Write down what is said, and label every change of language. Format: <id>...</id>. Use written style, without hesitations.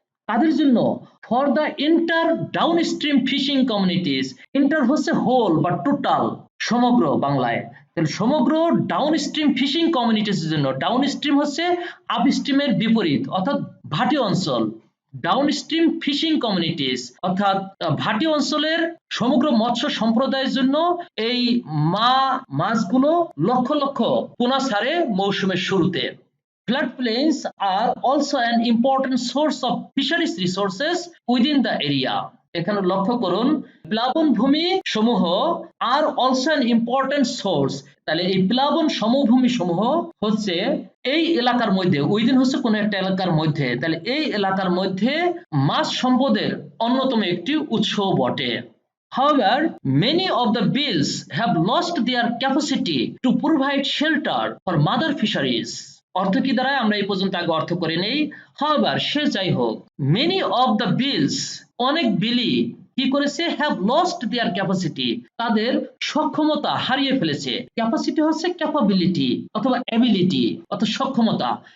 <bn>তাদের জন্য</bn> <en>for the inter downstream fishing communities,</en> <bn>inter হচ্ছে হোল বা টোটাল সমগ্র বাংলায়, তাহলে সমগ্র ডাউনস্ট্রিম ফিশিং কমিউনিটিস এর জন্য, ডাউনস্ট্রিম হচ্ছে আপস্ট্রিমের বিপরীত অর্থাৎ ভাটি অঞ্চল, ডাউনস্ট্রিম ফিশিং কমিউনিটিস অর্থাৎ ভাটি অঞ্চলের সমগ্র মৎস্য সম্প্রদায়ের জন্য এই মা মাছগুলো লক্ষ লক্ষ পোনা ছাড়ে মৌসুমের শুরুতে।</bn> <en>Floodplains are also an important source of fisheries resources within the area.</en> <bn>এখানে লক্ষ্য করুন প্লাবন ভূমি সমূহ</bn> <en>আর also an important source.</en> <bn>তাহলে এই প্লাবন সমভূমি সমূহ হচ্ছে এই এলাকার মধ্যে, উইদিন হচ্ছে কোন একটা এলাকার মধ্যে, তাহলে এই এলাকার মধ্যে মাছ সম্পদের অন্যতম একটি উৎস বটে।</bn> <en>However, many of the bills have lost their capacity to provide shelter for mother fisheries.</en> <bn>অর্থ কি দ্বারা আমরা এই পর্যন্ত আগে অর্থ করে নেই। However, সে যাই হোক,</bn> <en>many of the bills,</en> <bn>অনেক বিলি কি করেছে,</bn> <en>have lost their capacity,</en> <bn>তাদের সক্ষমতা হারিয়ে ফেলেছে। ক্যাপাসিটি হচ্ছে ক্যাপাবিলিটি অথবা অ্যাবিলিটি অর্থাৎ সক্ষমতা।</bn>